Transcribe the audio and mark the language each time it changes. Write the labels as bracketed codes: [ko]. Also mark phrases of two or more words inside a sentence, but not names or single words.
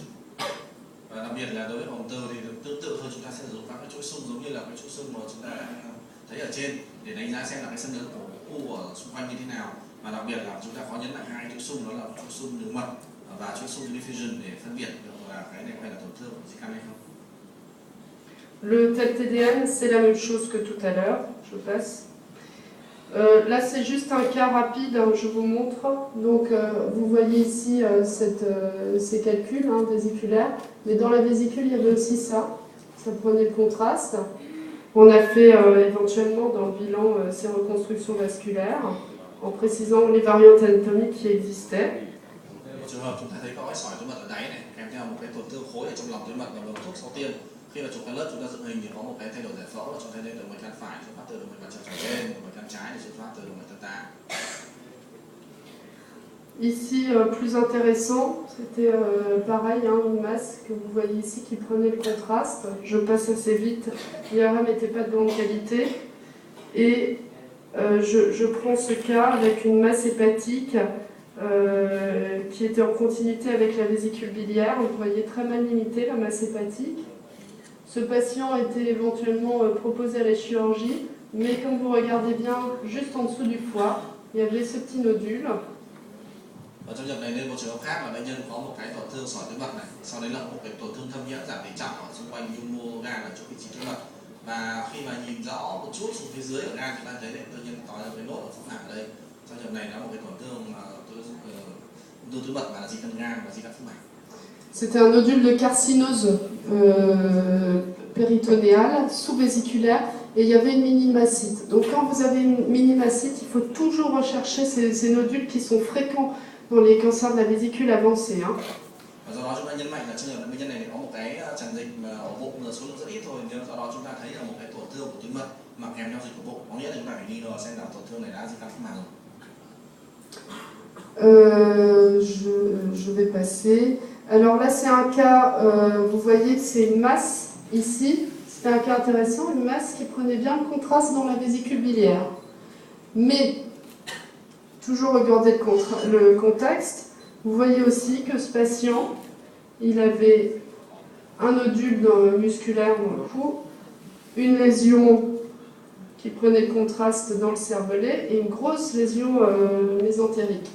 [vi] Đặc biệt là đối với ung thư thì tương tự thôi, chúng ta sẽ sử dụng các cái chuỗi xung giống như là cái chuỗi xung mà chúng ta thấy ở trên để đánh giá xem là cái xâm lấn của u ở xung quanh như thế nào. Và đặc biệt là chúng ta có nhấn mạnh hai chuỗi xung, đó là chuỗi xung đường mật và chuỗi xung diffusion để phân biệt được là cái này có phải là tổn thương của di căn hay không. [fr] Le TEP TDM, c'est la même chose que tout à l'heure, je passe. Là, c'est juste un cas rapide, hein, je vous montre. Donc, vous voyez ici ces calculs vésiculaires. Mais dans la vésicule, il y avait aussi ça. Ça prenait le contraste. On a fait éventuellement dans le bilan ces reconstructions vasculaires, en précisant les variantes anatomiques qui existaient. [vi] Một trường hợp chúng ta thấy có cái sỏi túi mật ở đáy này, kèm theo một cái tổn thương khối ở trong lòng túi mật và bằng thuốc sau tiêm. Khi mà chụp cái lớp chúng ta dựng hình thì có một cái thay đổi giải phẫu là chúng ta thấy động mạch gan phải xuất phát từ động mạch gan trên, động mạch gan trái thì xuất phát từ động mạch gan tá. [fr] Ici, plus intéressant, c'était pareil, hein, une masse que vous voyez ici qui prenait le contraste. Je passe assez vite, l'IRM n'était pas de grande qualité. Et je prends ce cas avec une masse hépatique qui était en continuité avec la vésicule biliaire. Vous voyez très mal limitée la masse hépatique. Ce patient était éventuellement proposé à la chirurgie, mais comme vous regardez bien, juste en dessous du foie, il y avait ce petit nodule. [vi] Ở trong trường này nên một trường hợp khác là bệnh nhân có một cái tổn thương sỏi túi mật này, sau đấy là một cái tổn thương thâm nhiễm giảm tỉ trọng ở xung quanh nhu mô gan ở chỗ vị trí túi mật. Và khi mà nhìn rõ một chút xuống phía dưới ở gan chúng ta thấy là tự nhiên có cái nốt ở phúc mạc ở đây. Trong trường này là một cái tổn thương túi mật và là di căn gan và di căn phúc mạc. [fr] C'était un nodule de carcinose péritonéale, sous-vésiculaire, et il y avait une mini-mastite. Donc quand vous avez une mini-mastite, il faut toujours rechercher ces nodules qui sont fréquents dans les cancers de la vésicule avancée. Hein. [vi] Và do đó chúng ta nhấn mạnh là trường hợp bệnh nhân này có một cái tràn dịch mà ở bụng là số lượng rất ít thôi, nhưng do đó chúng ta thấy là một cái tổn thương của túi mật mà kèm theo dịch của bụng, có nghĩa là chúng ta phải nghi ngờ xem là tổn thương này đã di căn phúc mạc rồi. [fr] Je vais passer. Alors là, c'est un cas, vous voyez que c'est une masse ici. C'était un cas intéressant, une masse qui prenait bien le contraste dans la vésicule biliaire. Mais, toujours regardez le contexte, vous voyez aussi que ce patient, il avait un nodule musculaire dans le cou, une lésion qui prenait le contraste dans le cervelet et une grosse lésion mésentérique.